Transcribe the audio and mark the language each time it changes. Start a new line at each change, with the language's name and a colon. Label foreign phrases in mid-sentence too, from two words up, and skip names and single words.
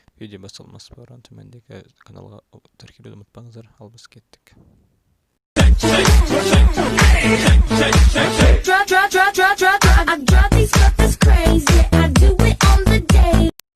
Kazakh: Видео басылмасы баран төмендегі каналға тіркелуді ұмытпаңыздар. Ал біз кеттік.
English: Drop these stuff that's crazy. I do it on the day.